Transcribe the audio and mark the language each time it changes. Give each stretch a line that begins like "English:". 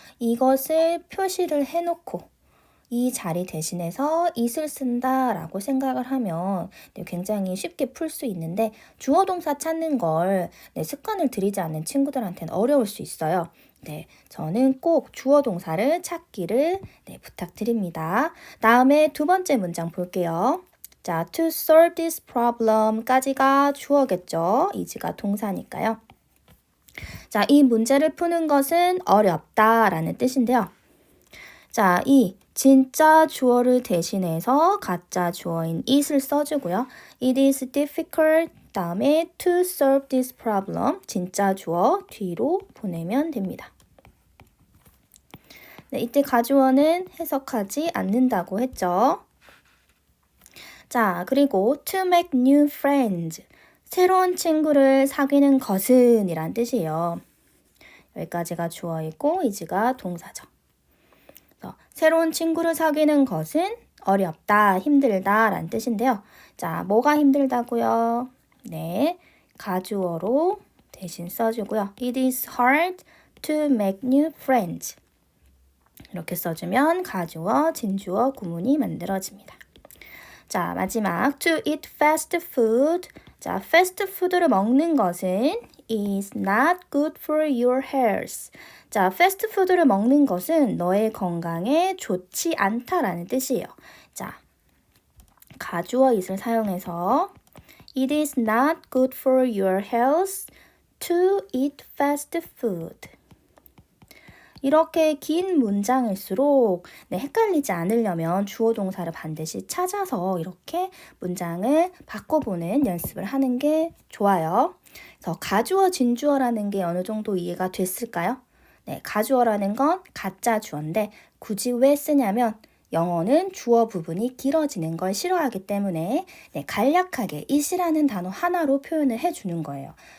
Korean: 이것을 표시를 해놓고 이 자리 대신해서 it을 쓴다라고 생각을 하면 굉장히 쉽게 풀 수 있는데 주어 동사 찾는 걸 습관을 들이지 않는 친구들한테는 어려울 수 있어요. 저는 꼭 주어 동사를 찾기를 부탁드립니다. 다음에 두 번째 문장 볼게요.
English: 자, to solve this problem
Korean: 까지가 주어겠죠. is가 동사니까요. 자, 이 문제를 푸는 것은 어렵다라는 뜻인데요. 자, 이 진짜 주어를 대신해서 가짜 주어인 it을 써주고요.
English: It is difficult
Korean: 다음에
English: to solve this problem
Korean: 진짜 주어 뒤로 보내면 됩니다. 이때 가주어는 해석하지 않는다고 했죠. 자, 그리고
English: to make new friends
Korean: 새로운 친구를 사귀는 것은 이란 뜻이에요. 여기까지가 주어이고 is가 동사죠. 새로운 친구를 사귀는 것은 어렵다, 힘들다 라는 뜻인데요. 자, 뭐가 힘들다고요? 네, 가주어로 대신 써주고요.
English: It is hard to make new friends.
Korean: 이렇게 써주면 가주어, 진주어 구문이 만들어집니다.
English: 자, 마지막 to eat fast food. 자, fast food를
Korean: 먹는 것은
English: is not good for your health.
Korean: 자, 패스트푸드를 먹는 것은 너의 건강에 좋지 않다라는 뜻이에요.
English: 자,
Korean: 가주어 it을 사용해서
English: It is not good for your health to eat fast food.
Korean: 이렇게 긴 문장일수록 헷갈리지 않으려면 주어 동사를 반드시 찾아서 이렇게 문장을 바꿔보는 연습을 하는 게 좋아요. 그래서 가주어, 진주어라는 게 어느 정도 이해가 됐을까요? 가주어라는 건 가짜 주어인데 굳이 왜 쓰냐면 영어는 주어 부분이 길어지는 걸 싫어하기 때문에 간략하게 it이라는 단어 하나로 표현을 해주는 거예요.